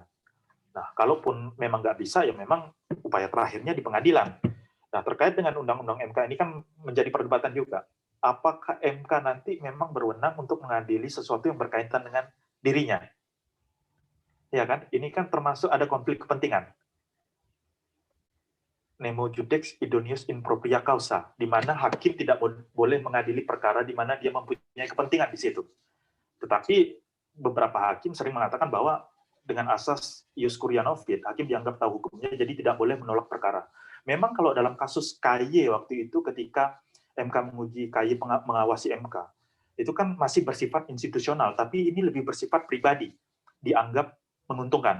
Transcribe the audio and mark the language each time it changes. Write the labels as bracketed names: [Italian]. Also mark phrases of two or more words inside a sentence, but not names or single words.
[Indonesian] Nah, kalaupun memang nggak bisa, ya memang upaya terakhirnya di pengadilan. Nah, terkait dengan Undang-Undang MK ini kan menjadi perdebatan juga. Apakah MK nanti memang berwenang untuk mengadili sesuatu yang berkaitan dengan dirinya? Ya kan? Ini kan termasuk ada konflik kepentingan. [Latin] Nemo judex idoneus in propria causa, [Indonesian] di mana hakim tidak boleh mengadili perkara di mana dia mempunyai kepentingan di situ. Tetapi beberapa hakim sering mengatakan bahwa dengan asas [Latin] ius curia novit, [Indonesian] hakim dianggap tahu hukumnya, jadi tidak boleh menolak perkara. Memang kalau dalam kasus KY waktu itu ketika MK menguji KY mengawasi MK, itu kan masih bersifat institusional, tapi ini lebih bersifat pribadi, dianggap menguntungkan.